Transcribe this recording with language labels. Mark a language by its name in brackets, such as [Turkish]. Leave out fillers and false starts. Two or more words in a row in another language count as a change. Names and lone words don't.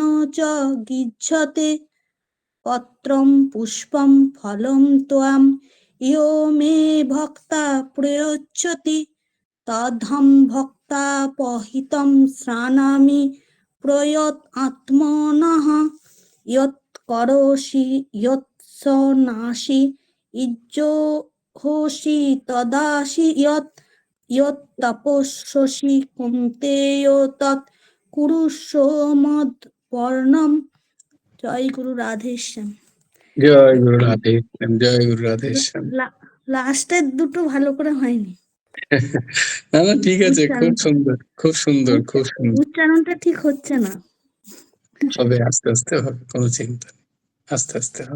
[Sanskrit] চ গৃহ্যতে পত্রম পুষ্পম ফলম ত্বাম ইয়ো মে ভক্তা প্রয়চ্ছতি তদহং ভক্তাপহৃতং শ্রাণামি প্রয়ত আত্মনঃ যৎ করোষি যৎ সনাসি ইজ্জোহসি তদাসি যৎ তপস্যসি কুন্তেয় তৎ কুরুষ্ব মদপর্ণম। [Bangla] জয় গুরু রাধেশ্যাম। জয় গুরু রাধেশ্যাম, জয় গুরু রাধেশ্যাম। লাস্টের দুটো ভালো করে হয়নি। না না, ঠিক আছে, খুব সুন্দর, খুব সুন্দর, খুব সুন্দর। উচ্চারণটা ঠিক হচ্ছে না। হবে, আস্তে আস্তে হবে, কোনো চিন্তা নেই, আস্তে আস্তে হবে।